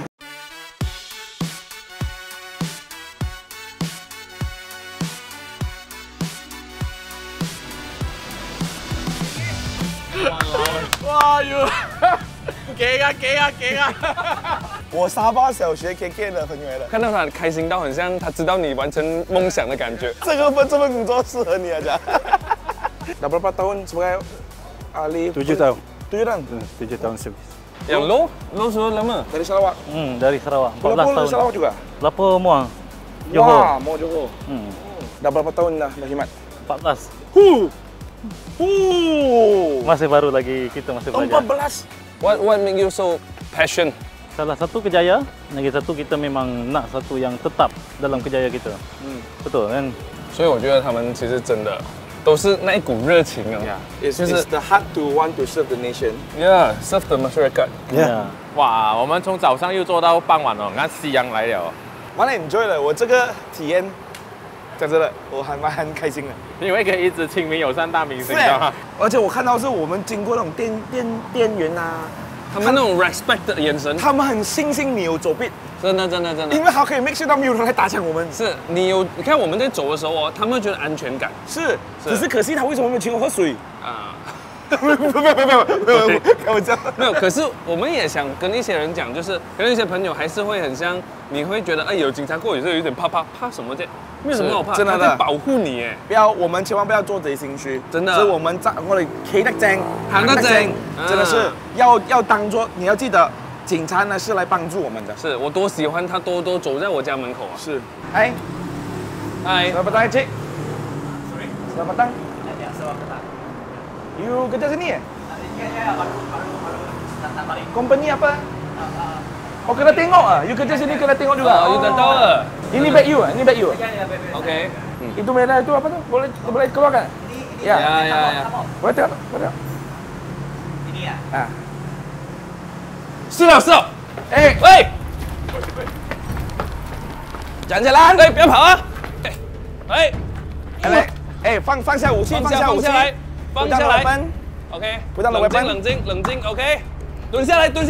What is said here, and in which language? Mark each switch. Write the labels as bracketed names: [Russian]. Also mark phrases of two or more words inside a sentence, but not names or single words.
[Chinese] 哇哟！给啊！我沙巴小学 KK 的朋友来了，看到他开心到很像他知道你完成梦想的感觉。这份工作适合你 [Malay] aja。Dah berapa tahun sebagai ahli? 7 tahun. 7 tahun? 7 tahun servis. Yang lo sudah lama? Dari Sarawak? Dari Sarawak. 14 tahun. Dari Sarawak juga? Lapor Muang. Johor. Wah, mau Johor. Dah berapa tahun dah Himat? 14. Masih baru lagi, kita masih belajar. 14. [English] What make you so passion? [Malay] Salah satu kerjaya, lagi satu kita memang nak satu yang tetap dalam kerjaya kita. Betul kan? [Chinese] 所以我觉得他们其实真的都是那一股热情啊。 [English] It's the heart to want to serve the nation. Yeah, serve the masyarakat. Yeah. [Chinese] 哇，我们从早上又做到傍晚哦，你看夕阳来了。蛮 enjoy 的，我这个体验，讲真的，我还蛮开心的。因为可以一直亲民友善大明星，知道吗？而且我看到是我们经过那种店员啊。他们那种 respect 的眼神，他们很信你有走 beat，真的，因为他可以 [English] make sure [Chinese] 到没有人来打抢我们。是你看我们在走的时候哦，他们会觉得安全感。是，只是可惜他为什么没有请我喝水啊？没有，开玩笑。没有，可是我们也想跟一些人讲，就是跟一些朋友还是会很像，你会觉得哎，有警察过，有时候有点怕什么的，没有什么好怕，真的他在保护你哎。我们千万不要做贼心虚，真的。是我们企得正，行得正，真的是要当做你要记得，警察呢是来帮助我们的。是我多喜欢他多走在我家门口啊。是，哎 [Malay] ，Selamat datang cik. Selamat datang. You kerja sini ya? Company apa? Oh kena tengok ah. You kerja sini kena tengok juga. You dah tahu ah. Ini bag you ah. Ini bag you. Okay. Itu merah itu apa tuh? Boleh keluarkan? Ya. Boleh tengok. Ini ya. Ah. [Chinese] 是了。哎喂，站起来！哎，不要跑啊！哎，放下武器，放下来。 OK， 冷静 ，OK， 蹲下来。